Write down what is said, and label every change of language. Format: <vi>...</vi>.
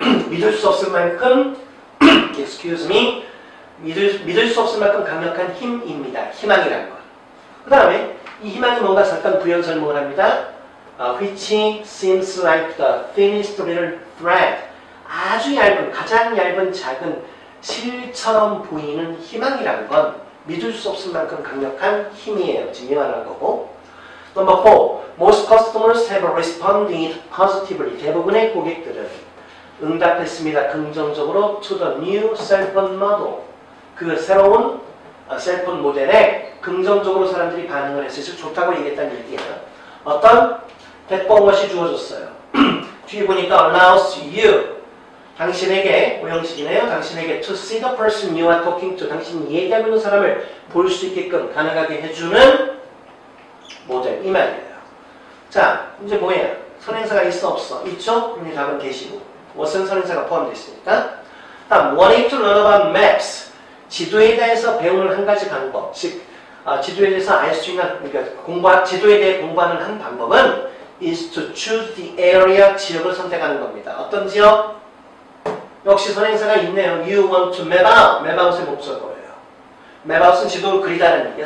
<ko>믿을 수 없을 만큼</ko> <en>excuse me</en> <ko>믿을 수 없을 만큼 강력한 힘입니다. 희망이라는 것. 그 다음에 이 희망이 뭔가 잠깐 부연 설명을 합니다.</ko> <en>which seems like the thinnest little thread.</en> <ko>아주 얇은, 가장 얇은 작은 실처럼 보이는 희망이라는 건 믿을 수 없을 만큼 강력한 힘이에요. 지금 이 말하는 거고.</ko> <en>Number 4. Most customers have responded positively.</en> <ko>대부분의 고객들은 응답했습니다. 긍정적으로</ko> <en>to the new cell phone model.</en> <ko>그 새로운 셀폰 모델에 긍정적으로 사람들이 반응을 했어요. 즉 좋다고 얘기했다는 얘기예요. 어떤 대법원 것이 주어졌어요. 뒤에 보니까</ko> <en>allows you.</en> <ko>당신에게, 오형식이네요. 당신에게</ko> <en>to see the person you are talking to.</en> <ko>당신이 얘기하고 있는 사람을 볼 수 있게끔 가능하게 해주는 모델. 이 말이에요. 자, 이제 뭐예요? 선행사가 있어 없어? 있죠? 그럼 답은 대시고. 무슨 선행사가 포함되어 있으니까. 다음,</ko> <en>wanting to learn about maps.</en> <ko>지도에 대해서 배우는 한 가지 방법. 즉, 지도에 대해서 알 수 있는, 그러니까 지도에 대해 공부하는 한 방법은</ko> <en>is to choose the area.</en> <ko>지역을 선택하는 겁니다. 어떤 지역? 역시 선행사가 있네요.</ko> <en>You want to map out.</en> <ko>map out의 목적어예요. map out은 지도를 그리다는 얘기야.</ko>